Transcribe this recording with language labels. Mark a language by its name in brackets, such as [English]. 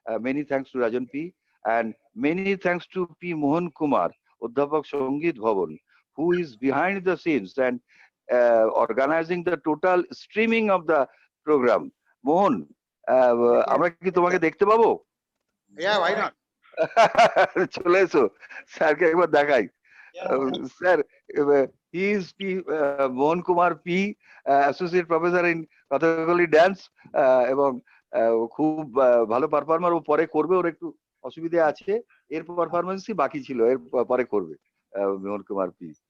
[English] Many thanks to Rajan P, and many thanks to P Mohan Kumar, Udhapak Sangit Bhavan, who is behind the scenes and organizing the total streaming of the program. [Bangla] Mohan, আমরা কি তোমাকে দেখতে পাবো? [English] Yeah, why not? [Bangla] চলে এসো, স্যারকে একবার দেখাই। [English] sir, he is P Mohan Kumar P, associate professor in Kathakali dance, [Bangla] এবং খুব ভালো পারফর্মার। ও পরে করবে, ওর একটু অসুবিধা আছে, এর পারফরমেন্সই বাকি ছিল, এর পরে করবে মোহন কুমার পি।